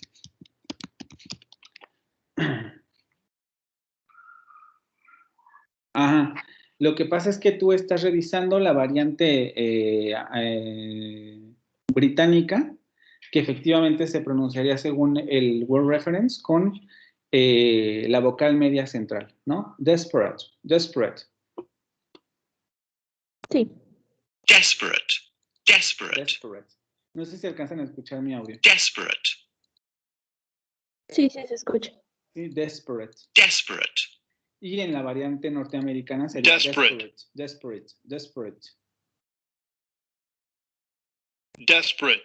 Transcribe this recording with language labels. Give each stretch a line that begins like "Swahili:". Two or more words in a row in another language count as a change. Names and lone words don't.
Spanish: Ajá. Lo que pasa es que tú estás revisando la variante británica, que efectivamente se pronunciaría según el word reference con la vocal media central, ¿no?
English: Desperate, desperate.
Spanish: Sí.
English: Desperate. Desperate. Desperate.
Spanish: No sé si alcanzan a escuchar mi audio. Desperate. Sí, sí se escucha. Sí, desperate. Desperate. Y en la variante norteamericana sería Desperate.
English: desperate, desperate.
Spanish: Desperate.